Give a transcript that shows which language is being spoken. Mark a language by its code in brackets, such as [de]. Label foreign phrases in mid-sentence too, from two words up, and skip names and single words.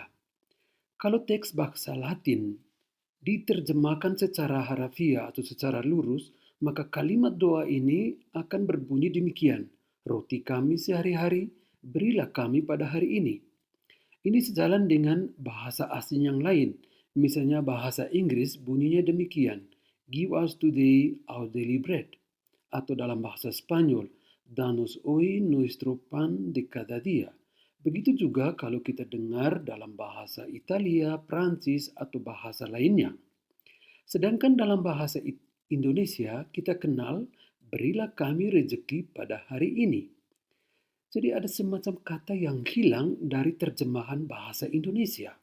[id] Kalau teks bahasa Latin diterjemahkan secara harafiah atau secara lurus, maka kalimat doa ini akan berbunyi demikian. Roti kami sehari-hari, berilah kami pada hari ini. Ini sejalan dengan bahasa asing yang lain. Misalnya bahasa Inggris bunyinya demikian. [en] Give us today our daily bread. [id] Atau dalam bahasa Spanyol, [es] danos hoy nuestro pan de cada día. [id] Begitu juga kalau kita dengar dalam bahasa Italia, Prancis, atau bahasa lainnya. Sedangkan dalam bahasa Indonesia, kita kenal berilah kami rejeki pada hari ini. Jadi ada semacam kata yang hilang dari terjemahan bahasa Indonesia.